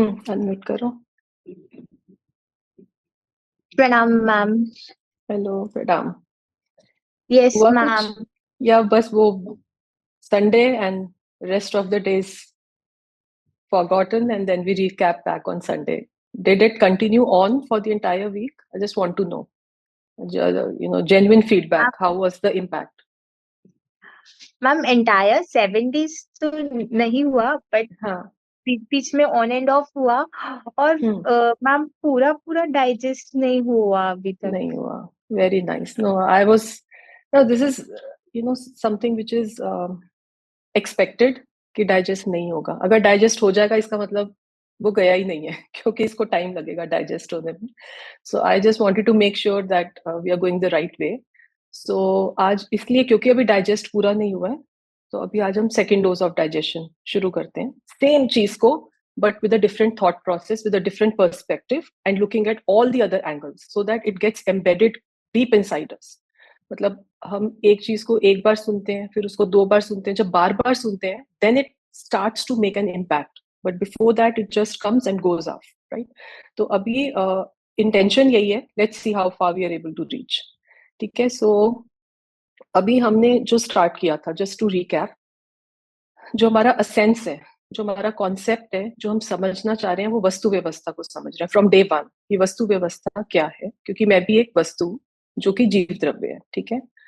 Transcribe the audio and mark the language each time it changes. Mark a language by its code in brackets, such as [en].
[hi] Unmute करो। प्रणाम ma'am. Hello, प्रणाम। [en] yes [hi] हुआ कुछ मैम। या बस वो [en] Sunday and rest of the days forgotten and then we recap back on Sunday? Did it continue on for the entire week? I just want to know, genuine feedback. How was the impact? [hi] Ma'am entire 7 days तो नहीं हुआ, but हाँ। बीच में on end of हुआ। और ma'am पूरा पूरा digest नहीं हुआ अभी तक। नहीं हुआ। [en] Very nice. No, this is something which is expected [hi] कि डाइजेस्ट नहीं होगा। अगर डाइजेस्ट हो जाएगा इसका मतलब वो गया ही नहीं है क्योंकि इसको टाइम लगेगा डाइजेस्ट होने में। [en] So I just wanted to make sure that we are going the right way. [hi] सो आज इसलिए क्योंकि अभी डाइजेस्ट पूरा नहीं हुआ है, तो अभी आज हम सेकेंड डोज ऑफ डाइजेशन शुरू करते हैं, सेम चीज को [en] but with a different thought process, with a different perspective, and looking at all the other angles so that it gets embedded deep inside us. [hi] मतलब हम एक चीज को एक बार सुनते हैं, फिर उसको दो बार सुनते हैं, जब बार बार सुनते हैं [en] then it starts to make an impact, but before that it just comes and goes off, right? [hi] तो अभी इंटेंशन यही है, [en] let's see how far we are able to reach. [hi] ठीक है, सो अभी हमने जो स्टार्ट किया था, जस्ट टू रिकैप, जो हमारा असेंस है, जो हमारा कॉन्सेप्ट है, जो हम समझना चाह रहे हैं, वो वस्तु व्यवस्था को समझ रहे हैं [en] From day one. [hi] ये वस्तु व्यवस्था क्या है, क्योंकि मैं भी एक वस्तु जो कि जीव द्रव्य है, ठीक है।